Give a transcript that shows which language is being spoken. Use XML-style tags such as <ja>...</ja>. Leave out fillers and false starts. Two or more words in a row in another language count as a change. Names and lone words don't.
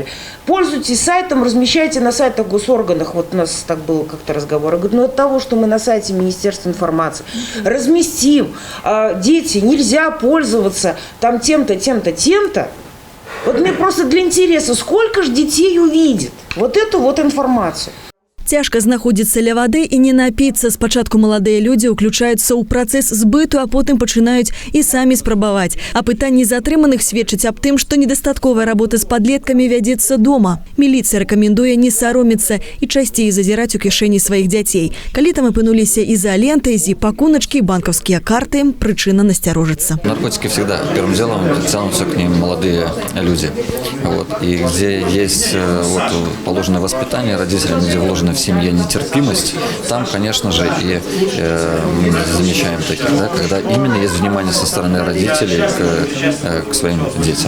<ru>Пользуйтесь сайтом, размещайте на сайтах госорганах. Вот у нас так было как-то разговор. Я говорю, ну от того, что мы на сайте Министерства информации разместим, дети, нельзя пользоваться там тем-то, тем-то, тем-то. Вот мне просто для интереса, сколько ж детей увидит вот эту вот информацию.</ru> <be>Цяжка знаходзіцца ля вады і не напіцца. Спачатку маладыя людзі ўключаюцца ў працэс збыту, а потым пачынаюць і самі спрабаваць. А пытанні затрыманых сведчаць аб тым, што недастатковая работа з падлеткамі вядзецца дома. Міліцыя рэкамендуе не саромецца і часцей зазіраць у кішэні сваіх дзяцей. Калі там апынуліся ізаленты, зіп-пакуначкі, банкаўскія карты, прычына насцярожыцца.</be> <ru>Наркотики всегда первым делом тянутся к ним молодые люди. Вот. И где есть вот, положенное воспитание родителям, где вложено в семье нетерпимость, там, конечно же, и мы замечаем таких, да, когда именно есть внимание со стороны родителей к своим детям.</ru>